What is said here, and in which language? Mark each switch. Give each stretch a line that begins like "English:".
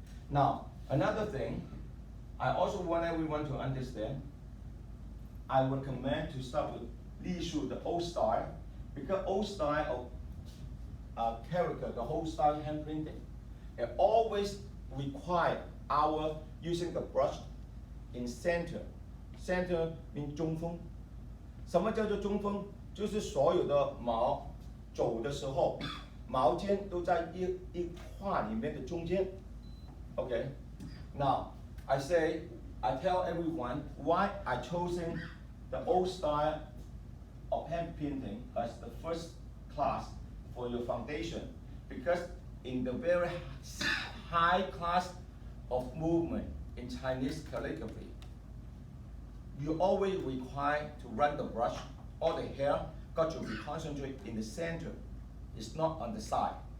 English: Now, another thing, I also want everyone to understand, I would recommend to start with Li Shu, the old style, because old style of character, the whole style hand printing, it always require our using the brush in center. Center means 中锋。
Chinese: 什么叫做中锋？就是所有的毛走的时候，毛尖都在一画里面的中间。
English: Okay. Now I tell everyone why I chosen the old style of hand painting as the first class for your foundation, because in the very high class of movement in Chinese calligraphy, you always require to run the brush, all the hair got to be concentrated in the center. It's not on the side.